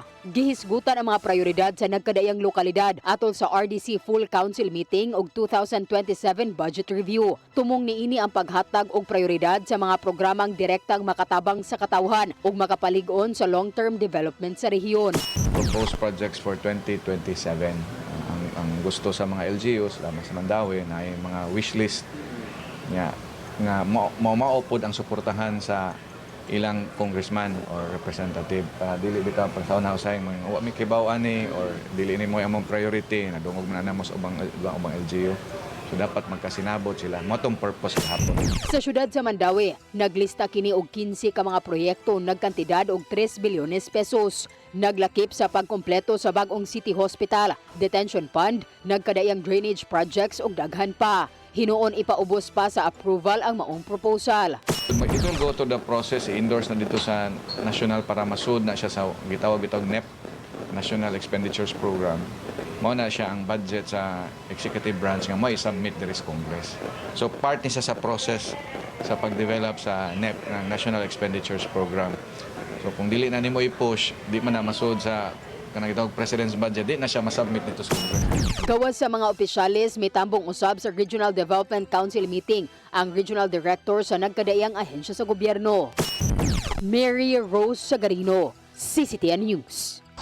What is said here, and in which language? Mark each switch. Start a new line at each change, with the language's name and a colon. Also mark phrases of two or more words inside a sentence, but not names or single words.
Cebuano: Gihisgutan ang mga prioridad sa nagkadayang lokalidad atol sa RDC Full Council meeting ug 2027 budget review. Tumong niini ang paghatag og prioridad sa mga programang direktang makatabang sa katawhan ug makapalig-on sa
English: long-term development
Cebuano: sa rehiyon.
English: Proposed projects for 2027.
Cebuano: Ang gusto sa mga LGUs, lamang sa Mandawi, na yung mga
English: wish list
Cebuano: nga maupod ang suportahan sa ilang congressman or representative. Dili bitaw pag sa unahusay mo wa mi kibaw ani or dili ni mo among priority na dungog man na mo sa ubang LGU. So dapat magkasinabot sila. Motong purpose gahapon. Sa syudad sa Mandawi, naglista kini og 15 ka mga proyekto nagkantidad og 3 bilyones pesos. Naglakip sa pagkompleto sa bagong City Hospital, Detention Fund, nagkadayang drainage projects ug daghan pa. Hinuon ipaubos pa sa approval ang maong proposal.
English: It will go to the process,
Cebuano: i-endorse na
Filipino: dito sa
Cebuano: national para masud na siya sa gitawag NEP, National Expenditures Program. Mao na siya ang budget sa
English: executive branch
Cebuano: nga may submit diri sa Congress. So part ni siya sa process sa pag-develop sa NEP, ng National Expenditures Program. So kung dili na nimo i-push, di man na masud sa kanang gitawag President's budget, di na siya masubmit
Filipino: dito sa
Cebuano: Congress. Gawas sa mga opisyalis, may tambong usab sa Regional Development Council meeting ang regional director sa nagkadaiyang ahensya sa gobyerno. Mary Rose Sagarino, CCTN News.